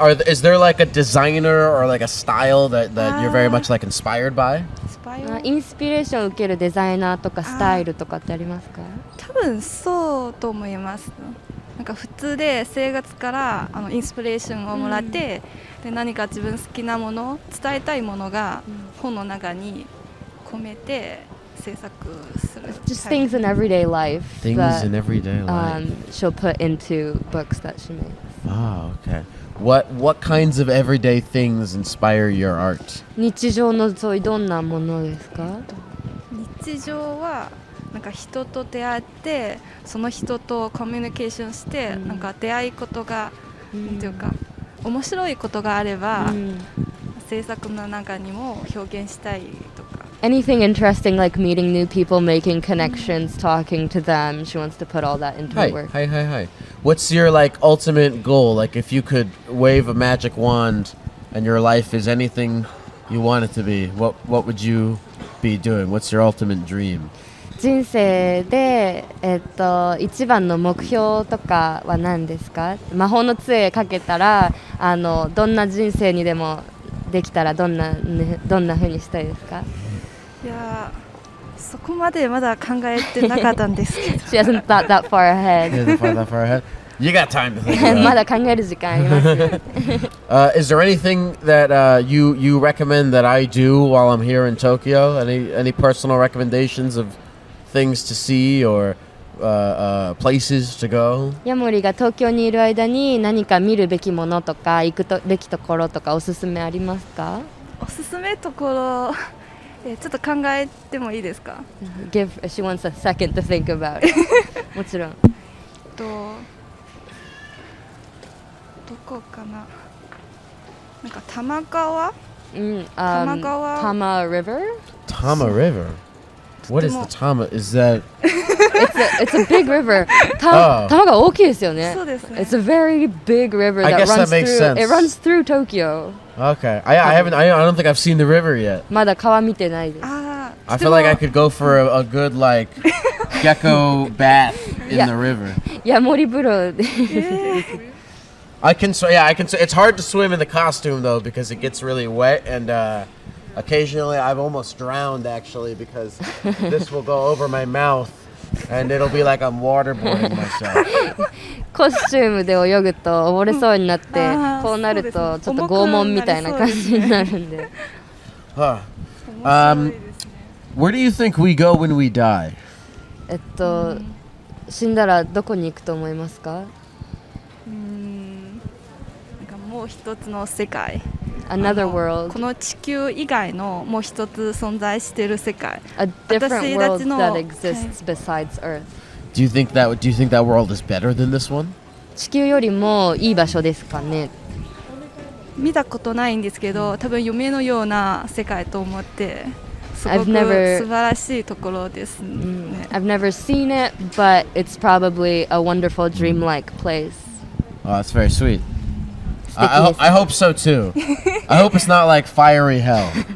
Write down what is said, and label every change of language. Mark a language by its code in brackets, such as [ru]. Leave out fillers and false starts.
[en] Is there like a designer or like a style that you're very much like inspired by? [ja] スパイオインスピレーションを受けるデザイナーとかスタイルとかってありますか？多分そうと思います。なんか普通で生活からインスピレーションをもらって、で何か自分好きなもの伝えたいものが本の中に込めて制作する。 [en] Just things in everyday life Things that in everyday life. she'll put into books that she makes. Oh, okay. What kinds of everyday things inspire your art? [ja] 日常のそういうどんなものですか？日常はなんか人と出会ってその人とコミュニケーションして、なんか出会いことが、なんていうか面白いことがあれば、制作の中にも表現したいとか。 [en] Anything interesting like meeting new people, making connections, talking to them. She wants to put all that into her work. Hi. What's your like ultimate goal? Like if you could wave a magic wand and your life is anything you want it to be, what would you be doing? What's your ultimate dream? [ja] 人生で、一番の目標とかは何ですか？魔法の杖かけたらどんな人生にでもできたらどんな風にしたいですか？いやそこまでまだ考えてなかったんですけど。 [en] She hasn't thought that far ahead. That far ahead? You got time to think about it. [ja] まだ考える時間あります。 [en] Is there anything that you recommend that I do while I'm here in Tokyo? Any personal recommendations of things to see or places to go? [ja] ヤモリが東京にいる間に何か見るべきものとか行くべきところとかおすすめありますか？おすすめところ、ちょっと考えてもいいですか？ [en] She wants a second to think about it. [ja] もちろん。どこかな。なんか多摩川？Tama [en] Tama River? Tama River? What is the Tama? Is that... It's a big river. [ja] 多摩川大きいですよね。そうですね。 [en] It's a very big river I that guess that runs makes through. sense. It runs through Tokyo. Okay. I don't think I've seen the river yet. [ja] まだ川見てないです。 [en] I feel like I could go for a good like gecko bath in Yeah. the river. [ja] ヤモリ風呂で。 [en] I can it's hard to swim in the costume though because it gets really wet and occasionally I've almost drowned actually because this will go over my mouth and it'll be like I'm waterboarding myself. [ja] コスチュームで泳ぐと溺れそうになってこうなるとちょっと拷問みたいな感じになるんで。 [en] Where do you think we go when we die? [ja] 死んだらどこに行くと思いますか？なんかもう一つの世界。 [en] Another world. [ja] この地球以外のもう一つ存在している世界。 [en] A different world [ja] 私たちの [en] that exists besides Earth. Do you think that world is better than this one? [ja] 地球よりもいい場所ですかね？見たことないんですけど、多分夢のような世界と思って、すご [en] I've [ja] く [en] never- [ja] 素晴らしいところですね。 [en] I've never seen it, but it's probably a wonderful dreamlike place. Oh, that's very sweet. Sticky. I hope so too. I hope it's not like fiery hell.